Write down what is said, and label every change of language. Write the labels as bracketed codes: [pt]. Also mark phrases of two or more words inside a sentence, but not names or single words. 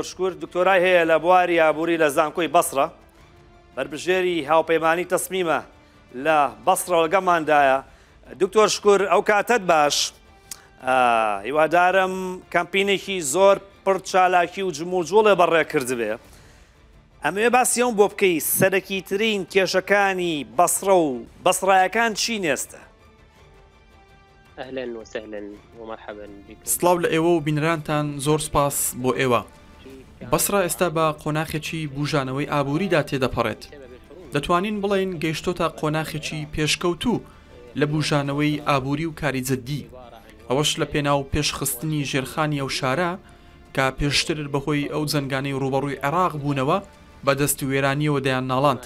[ckb] شکور دکتۆرای هەیە لە بواری ئابووری لە زانکۆی بەسڕە بربژێری هاوپەیمانی تەسمیمە لە بەسڕە وەڵگەماندایە دکتۆر شکور ئەو کاتت باش هیوادارم کەمپینێکی زۆر پڕ چالاکی و جموجوڵێ بەڕێ کردبێ ئەمەوێ باسی ئەوم بۆ بکەی سەرەکی ترین کێشەکانی بەسڕە و بەسڕایەکان چی نێستە [ar] أهلا وسهلا ومرحبا بكم. [ckb] سڵاو لە ئێوە و بینرانتان زۆر سپاس بۆ ئێوە. بەسڕە ئێستا بە قۆناخێکی بوژانەوەی ئابووریدا تێدەپەڕێت. دەتوانین بڵێن گەیشتۆتە قۆناخێکی پێشکەوتوو لە بوژانەوەی ئابووری و کاری جددی. ئەوەش لە پێناو پێشخستنی ژێرخانی ئەو شارە کە پێشتر بەهۆی ئەو جەنگانەی ڕوبەڕووی عێراق بوونەوە بە دەست وێرانیەوە دەیان ناڵاند.